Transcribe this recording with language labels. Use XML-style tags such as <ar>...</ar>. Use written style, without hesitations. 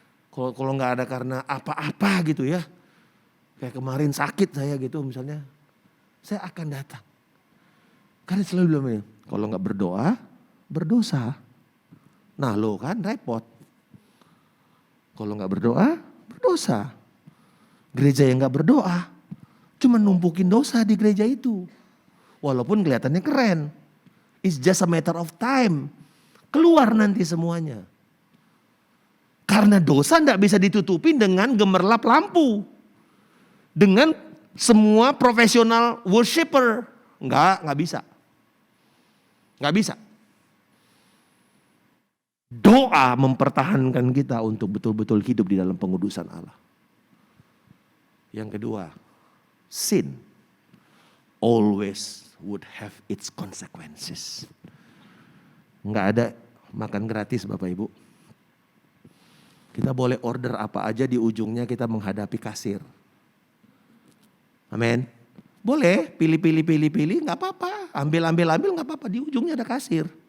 <id>Kalau gak ada karena apa-apa gitu ya. Kayak kemarin sakit saya gitu misalnya. Saya akan datang. Karena selalu bilang, kalau gak berdoa, berdosa. Nah lo kan repot. Kalau gak berdoa, berdosa. Gereja yang gak berdoa, Cuma numpukin dosa di gereja itu. Walaupun kelihatannya keren.</id> <en>It's just a matter of time.</en> <id>Keluar nanti semuanya. Karena dosa tidak bisa ditutupin dengan gemerlap lampu. Dengan semua profesional worshiper. Enggak bisa. Enggak bisa. Doa mempertahankan kita untuk betul-betul hidup di dalam pengudusan Allah. Yang kedua,</id> <en>sin always would have its consequences.</en> <id>Enggak ada makan gratis Bapak Ibu. Kita boleh order apa aja, di ujungnya kita menghadapi kasir. Amin. Boleh pilih, nggak apa-apa. Ambil, nggak apa-apa. Di ujungnya ada kasir.</id>